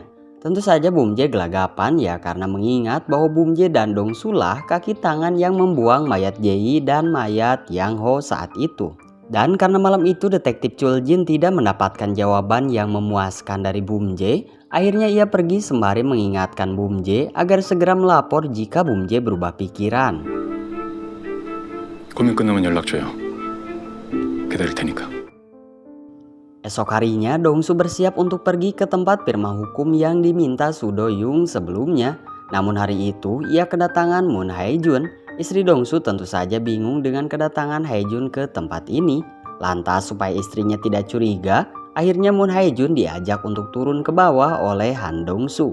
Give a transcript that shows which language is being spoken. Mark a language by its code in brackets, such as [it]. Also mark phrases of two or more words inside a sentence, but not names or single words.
[id] Tentu saja Bum Jae gelagapan ya karena mengingat bahwa Bum Jae dan Dong-soo lah kaki tangan yang membuang mayat Jae-yi dan mayat Yang Ho saat itu. Dan karena malam itu detektif Chul Jin tidak mendapatkan jawaban yang memuaskan dari Bum Jae, akhirnya ia pergi sembari mengingatkan Bum Jae agar segera melapor jika Bum Jae berubah pikiran. [ko] 고민 끝나면 연락 줘요. 기다릴 테니까. [id] Esok harinya Dong-soo bersiap untuk pergi ke tempat firma hukum yang diminta Soo Do-young sebelumnya. Namun hari itu ia kedatangan Moon Hae-jun. Istri Dong-soo tentu saja bingung dengan kedatangan Hae-jun ke tempat ini. Lantas supaya istrinya tidak curiga, akhirnya Moon Hae-jun diajak untuk turun ke bawah oleh Han Dong-soo.